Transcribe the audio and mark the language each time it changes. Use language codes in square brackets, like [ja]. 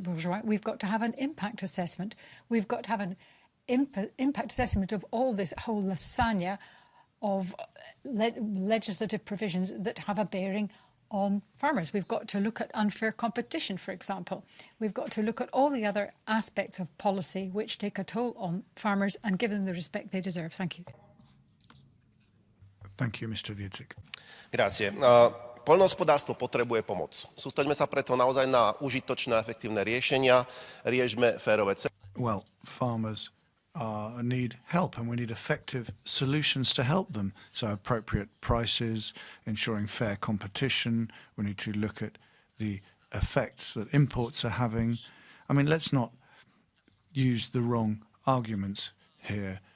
[en] Bourgeois, we've got to have an impact assessment. We've got to have an impact assessment of all this whole lasagna of legislative provisions that have a bearing on farmers. We've got to look at unfair competition, for example. We've got to look at all the other aspects of policy which take a toll on farmers and give them the respect they deserve. Thank you. Thank you, Mr. Wieczyk. [it] Grazie. [sk] Poľnohospodárstvo potrebuje pomoc. Sústreďme sa preto naozaj na užitočné a efektívne riešenia. Riešme férové ceny. [en] Well, farmers need help, and we need effective solutions to help them. So appropriate prices, ensuring fair competition. We need to look at the effects that imports are having. I mean, let's not use the wrong arguments here.